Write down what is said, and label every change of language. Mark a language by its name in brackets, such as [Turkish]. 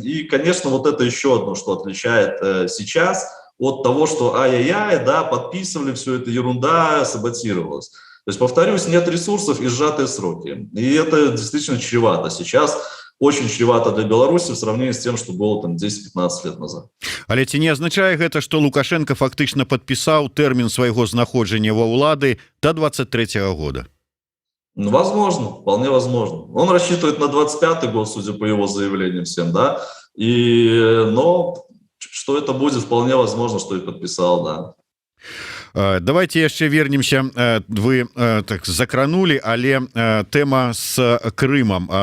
[Russian] И, конечно, вот это еще одно, что отличает сейчас от того, что ай-яй-яй, да, подписывали, все это ерунда, саботировалось. То есть, повторюсь, нет ресурсов и сжатые сроки. И это действительно чревато сейчас. Очень чревато для Беларуси в сравнении с тем, что было там 10-15 лет назад. [Belarusian] Але ці не азначае гэта, што Лукашенко фактычна падпісаў тэрмін свайго знаходжання ва ўлады до 23-го года? [Russian] Ну, возможно, вполне возможно. Он рассчитывает на 25-й год, судя по его заявлениям всем, да. Но что это будет, вполне возможно, что и подписал, да. [Belarusian] Давайте яшчэ вернемся, вы так закранули, але тэма с Крымам.